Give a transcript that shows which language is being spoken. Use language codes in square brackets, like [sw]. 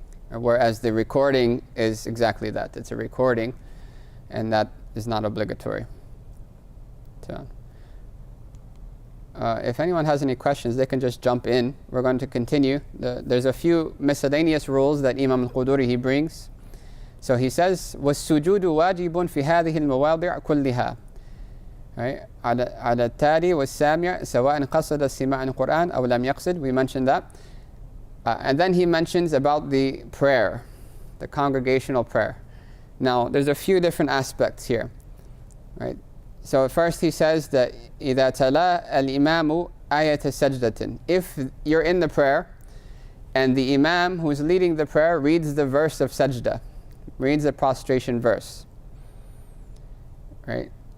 [en] Whereas the recording is exactly that. It's a recording, and that is not obligatory. So, if anyone has any questions, they can just jump in. We're going to continue. There's a few miscellaneous rules that Imam al-Quduri he brings. So he says, [ar] وَالسُّجُودُ وَاجِبٌ فِي هَذِهِ الْمَوَاضِعِ كُلِّهَا. [en] Right? [ar] على التالي والسامع سواء قصد استماع القرآن أو لم يقصد. [en] We mentioned that. And then he mentions about the prayer, the congregational prayer. Now, there's a few different aspects here, right? So first he says that [ar] إذا تلا الإمام آية سجدة. [en] If you're in the prayer and the imam who's leading the prayer reads the verse of sajda, reads the prostration verse, right?